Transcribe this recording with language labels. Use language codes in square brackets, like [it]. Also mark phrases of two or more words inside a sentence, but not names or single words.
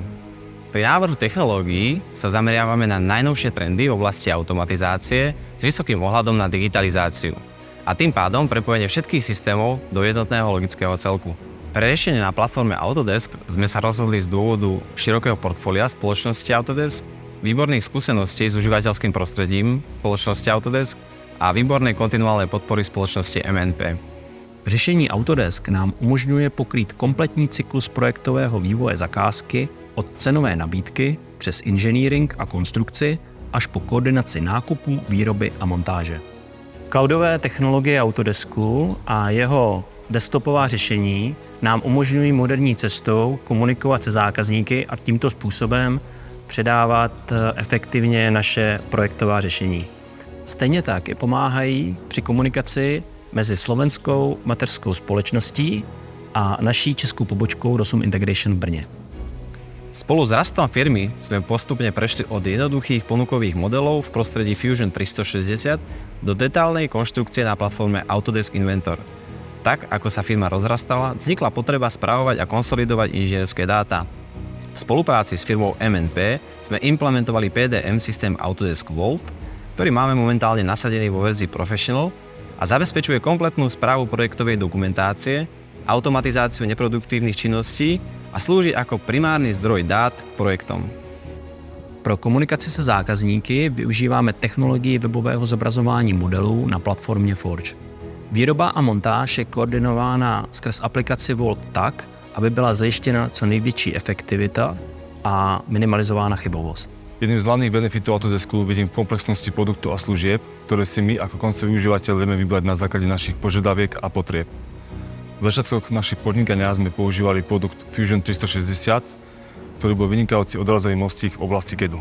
[sk] Pri návrhu technológií sa zameriavame na najnovšie trendy v oblasti automatizácie s vysokým ohľadom na digitalizáciu a tým pádom prepojenie všetkých systémov do jednotného logického celku. Pre riešenie na platforme Autodesk sme sa rozhodli z dôvodu širokého portfólia spoločnosti Autodesk, výborných skúseností s užívateľským prostredím spoločnosti Autodesk a výbornej kontinuálnej podpory společnosti MNP. [cs] Řešení Autodesk nám umožňuje pokrýt kompletní cyklus projektového vývoje zakázky od cenové nabídky přes engineering a konstrukci až po koordinaci nákupu, výroby a montáže. Cloudové technologie Autodesku a jeho desktopová řešení nám umožňují moderní cestou komunikovat se zákazníky a tímto způsobem předávat efektivně naše projektová řešení. Stejně tak i pomáhají při komunikaci mezi slovenskou mateřskou společností a naší českou pobočkou Rosum Integration v Brně. [sk] Spolu s rastom firmy sme postupne prešli od jednoduchých ponukových modelov v prostredí Fusion 360 do detálnej konštrukcie na platforme Autodesk Inventor. Tak, ako sa firma rozrastala, vznikla potreba správovať a konsolidovať inžinierské dáta. V spolupráci s firmou MNP sme implementovali PDM systém Autodesk Vault, ktorý máme momentálne nasadený vo verzii Professional a zabezpečuje kompletnú správu projektovej dokumentácie, automatizáciu neproduktívnych činností a slúži ako primárny zdroj dát k projektom. [cs] Pro komunikaci se zákazníky využíváme technologii webového zobrazování modelů na platformě Forge. Výroba a montáž je koordinována skrz aplikaci Vault tak, aby byla zajištěna co největší efektivita a minimalizována chybovost. [sk] Jedným z hlavných benefitov Autodesku vidím v komplexnosti produktov a služieb, ktoré si my ako koncový užívateľ vieme vybrať na základe našich požiadaviek a potrieb. V začiatkoch našich podnikania sme používali produkt Fusion 360, ktorý bol vynikajúci odrazový mostík v oblasti CAD-u.